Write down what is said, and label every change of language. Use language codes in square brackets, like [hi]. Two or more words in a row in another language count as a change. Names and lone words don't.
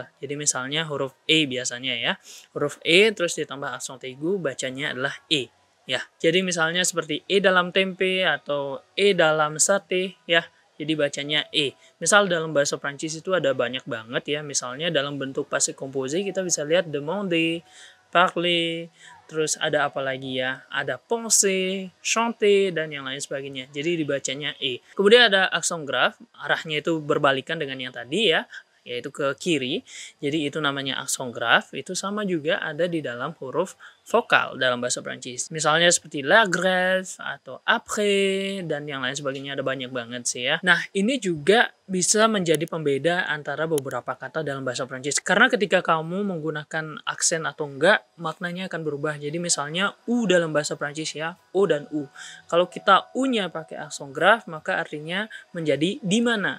[id] Jadi misalnya huruf E biasanya ya. Huruf E terus ditambah aksen aigu, bacanya adalah E. Ya, jadi misalnya seperti E dalam tempe atau E dalam sate ya. Jadi bacanya E. Misal dalam bahasa Prancis itu ada banyak banget ya. Misalnya dalam bentuk [fr] passé composé [id] kita bisa lihat [fr] demander, parler, [id] terus ada apa lagi ya? Ada [fr] penser, chanter [id] dan yang lain sebagainya. Jadi dibacanya E. Kemudian ada aksen grave, arahnya itu berbalikan dengan yang tadi ya, yaitu ke kiri. Jadi itu namanya aksen grave, itu sama juga ada di dalam huruf vokal dalam bahasa Prancis. Misalnya seperti [fr] la grève [id] atau après dan yang lain sebagainya, ada banyak banget sih ya. Nah, ini juga bisa menjadi pembeda antara beberapa kata dalam bahasa Prancis. Karena ketika kamu menggunakan aksen atau enggak, maknanya akan berubah. Jadi misalnya U dalam bahasa Prancis ya, O dan U. Kalau kita U-nya pakai aksen grave, maka artinya menjadi di mana.